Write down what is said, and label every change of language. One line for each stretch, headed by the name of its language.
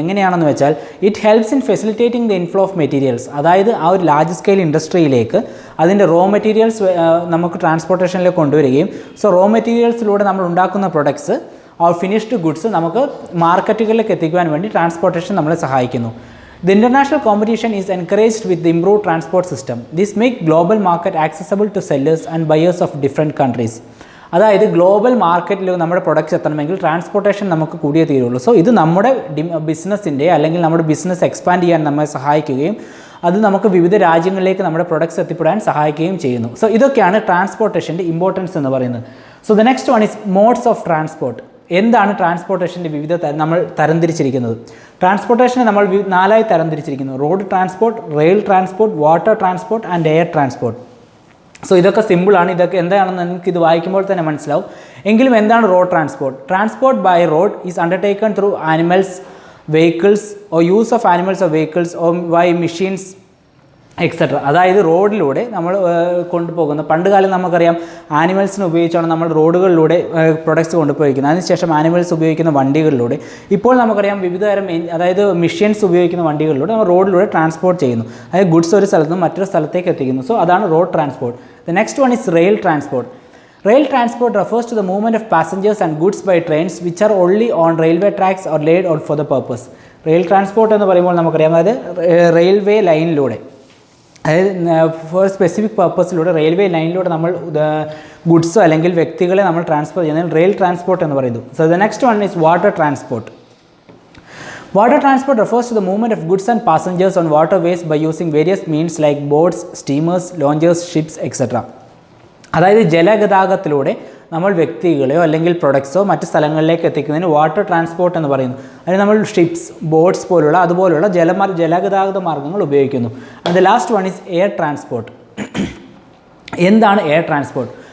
Malayalam: എങ്ങനെയാണെന്ന് വെച്ചാൽ
English: It helps in facilitating the inflow of materials.
Malayalam: അതായത് ആ ഒരു ലാർജ് സ്കെയിൽ ഇൻഡസ്ട്രിയിലേക്ക് അതിൻ്റെ റോ മെറ്റീരിയൽസ് നമുക്ക് ട്രാൻസ്പോർട്ടേഷനിലേക്ക് കൊണ്ടുവരികയും സോ റോ മെറ്റീരിയൽസിലൂടെ നമ്മൾ ഉണ്ടാക്കുന്ന പ്രൊഡക്ട്സ് ആ ഫിനിഷ്ഡ് ഗുഡ്സ് നമുക്ക് മാർക്കറ്റുകളിലേക്ക് എത്തിക്കുവാൻ വേണ്ടി ട്രാൻസ്പോർട്ടേഷൻ നമ്മളെ സഹായിക്കുന്നു.
English: The international competition is encouraged with the improved transport system. This makes global market accessible to sellers and buyers of different countries.
Malayalam: അതായത് ഗ്ലോബൽ മാർക്കറ്റിൽ നമ്മുടെ പ്രൊഡക്ട്സ് എത്തണമെങ്കിൽ ട്രാൻസ്പോർട്ടേഷൻ നമുക്ക് കൂടിയേ തീരുള്ളൂ. സോ ഇത് നമ്മുടെ ബിസിനസ്സിൻ്റെ അല്ലെങ്കിൽ നമ്മുടെ ബിസിനസ് എക്സ്പാൻഡ് ചെയ്യാൻ നമ്മെ സഹായിക്കുകയും അത് നമുക്ക് വിവിധ രാജ്യങ്ങളിലേക്ക് നമ്മുടെ പ്രൊഡക്ട്സ് എത്തിപ്പെടാൻ സഹായിക്കുകയും ചെയ്യുന്നു. സോ ഇതൊക്കെയാണ് ട്രാൻസ്പോർട്ടേഷൻ്റെ ഇമ്പോർട്ടൻസ് എന്ന് പറയുന്നത്.
English: So the next one is modes of transport.
Malayalam: എന്താണ് ട്രാൻസ്പോർട്ടേഷൻ്റെ വിവിധ നമ്മൾ തരംതിരിച്ചിരിക്കുന്നത്? ട്രാൻസ്പോർട്ടേഷനെ നമ്മൾ 4ആയി തരംതിരിച്ചിരിക്കുന്നു.
English: Road transport, rail transport, water transport and air transport. So
Malayalam: ഇതൊക്കെ സിമ്പിളാണ്. ഇതൊക്കെ എന്താണെന്ന് നിങ്ങൾക്ക് ഇത് വായിക്കുമ്പോൾ തന്നെ മനസ്സിലാവും. എങ്കിലും എന്താണ് road transport?
English: Transport by road is undertaken through animals, vehicles or use of animals or vehicles or by machines etcetera.
Malayalam: അതായത് റോഡിലൂടെ നമ്മൾ കൊണ്ടുപോകുന്ന പണ്ട് കാലം നമുക്കറിയാം ആനിമൽസിനെ ഉപയോഗിച്ചാണ് നമ്മൾ റോഡുകളിലൂടെ പ്രൊഡക്ട്സ് കൊണ്ടുപോയിരിക്കുന്നത്. അതിനുശേഷം ആനിമൽസ് ഉപയോഗിക്കുന്ന വണ്ടികളിലൂടെ ഇപ്പോൾ നമുക്കറിയാം വിവിധതരം അതായത് മെഷീൻസ് ഉപയോഗിക്കുന്ന വണ്ടികളിലൂടെ നമ്മൾ റോഡിലൂടെ ട്രാൻസ്പോർട്ട് ചെയ്യുന്നു. അതായത് ഗുഡ്സ് ഒരു സ്ഥലത്ത് നിന്ന് മറ്റൊരു സ്ഥലത്തേക്ക് എത്തിക്കുന്നു. സോ അതാണ് road transport.
English: The next one is rail transport. Rail transport refers to the movement of passengers and goods by trains which are only on railway tracks or laid out for the purpose.
Malayalam: Rail transport എന്ന് പറയുമ്പോൾ നമുക്കറിയാം അതായത് railway ലൈനിലൂടെ അതായത് four specific പർപ്പസിലൂടെ railway ലൈനിലൂടെ നമ്മൾ ഗുഡ്സോ അല്ലെങ്കിൽ വ്യക്തികളെ നമ്മൾ ട്രാൻസ്ഫർ ചെയ്യുന്നതിന് റെയിൽ ട്രാൻസ്പോർട്ട് എന്ന് പറയുന്നു.
English: So the next one is water transport. Water transport refers to the movement of goods and passengers on waterways by using various means like boats, steamers, launches, ships, etc.
Malayalam: അതായത് ജലഗതാഗതത്തിലൂടെ നമ്മൾ വ്യക്തികളെയോ അല്ലെങ്കിൽ പ്രൊഡക്ട്സോ മറ്റ് സ്ഥലങ്ങളിലേക്ക് എത്തിക്കുന്നതിന് water transport എന്ന് പറയുന്നു. അതിന് നമ്മൾ ഷിപ്സ്, ബോട്ട്സ് അതുപോലുള്ള ജലഗതാഗത മാർഗ്ഗങ്ങൾ ഉപയോഗിക്കുന്നു.
English: And the last one is air transport.
Malayalam: എന്താണ് എയർ ട്രാൻസ്പോർട്ട്?